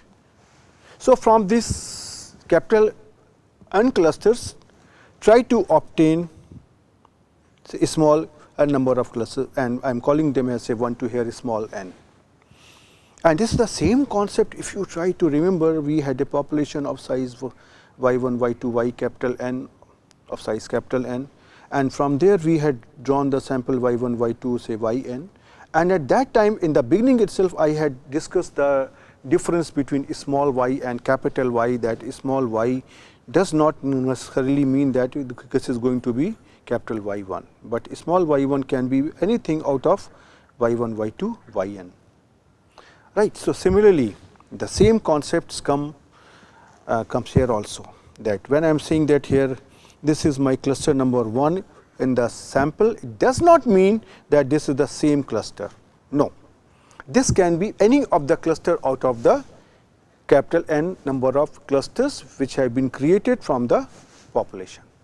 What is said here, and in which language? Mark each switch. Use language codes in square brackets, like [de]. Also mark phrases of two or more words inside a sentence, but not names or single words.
[en] So, from this capital N clusters, try to obtain say, a small n number of clusters, and I am calling them as say 1 to here small n. And this is the same concept. If you try to remember, we had a population of size y1, y2, y capital N of size capital N, and from there we had drawn the sample y1, y2, say yn, and at that time in the beginning itself I had discussed the difference between small y and capital Y, that small y does not necessarily mean that this is going to be capital Y1, but small y1 can be anything out of y1, y2, yn. Right. So, similarly the same concepts comes here also, that when I am saying that here this is my cluster number 1 in the sample, it does not mean that this is the same cluster. No, this can be any of the cluster out of the capital N number of clusters which have been created from the population.